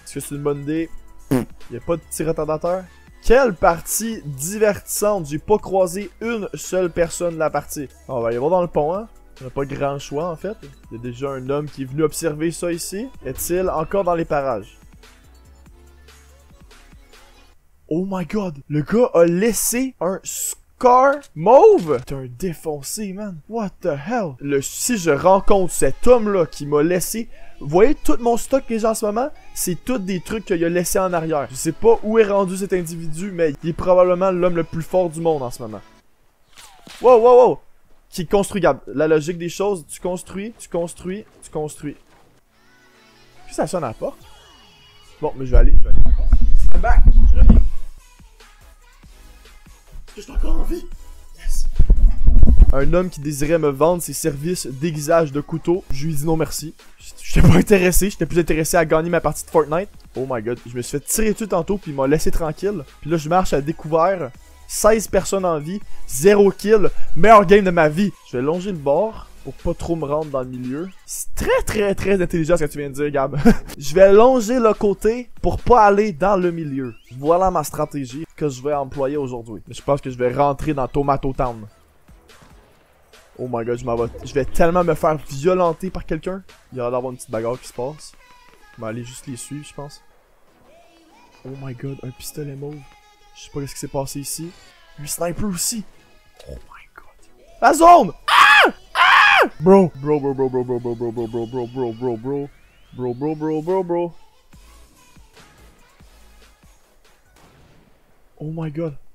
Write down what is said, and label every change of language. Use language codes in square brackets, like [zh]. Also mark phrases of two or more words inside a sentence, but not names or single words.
[fr] Est-ce que c'est une bonne idée? Il a pas de petit retardateur? Quelle partie divertissante! J'ai pas croisé une seule personne de la partie. On va aller voir dans le pont, hein? On n'a pas grand choix, en fait. Il y a déjà un homme qui est venu observer ça ici. Est-il encore dans les parages? [en] Oh my god! [fr] Le gars a laissé un scar mauve! T'es un défoncé, [en] man. What the hell? [fr] Si je rencontre cet homme-là qui m'a laissé... Vous voyez, tout mon stock que j'ai en ce moment, c'est tous des trucs qu'il a laissé en arrière. Je sais pas où est rendu cet individu, mais il est probablement l'homme le plus fort du monde en ce moment. Wow, wow, wow! Qui est construisable. La logique des choses, tu construis, tu construis, tu construis. Puis ça sonne à la porte. Bon, mais je vais aller. [en] I'm back! [fr] Je reviens. Est-ce que je suis encore en vie? Yes! Un homme qui désirait me vendre ses services d'aiguisage de couteau. Je lui ai dit non merci. J'étais pas intéressé, j'étais plus intéressé à gagner ma partie de Fortnite. [en] Oh my god, [fr] je me suis fait tirer dessus tantôt puis il m'a laissé tranquille. Puis là je marche à découvert. 16 personnes en vie, 0 kill, meilleur game de ma vie. Je vais longer le bord pour pas trop me rendre dans le milieu. C'est très intelligent ce que tu viens de dire, Gab. Je vais longer le côté pour pas aller dans le milieu. Voilà ma stratégie que je vais employer aujourd'hui. Je pense que je vais rentrer dans Tomato Town. [en] Oh my god, [fr] je vais tellement me faire violenter par quelqu'un. Il y aura d'avoir une petite bagarre qui se passe. Je vais aller juste les suivre, je pense. [en] Oh my god, [fr] un pistolet mauve. Je sais pas ce qui s'est passé ici. Lui sniper aussi. [en] Oh my god. La zone! Ah! Ah! Bro. Bro. Oh my god.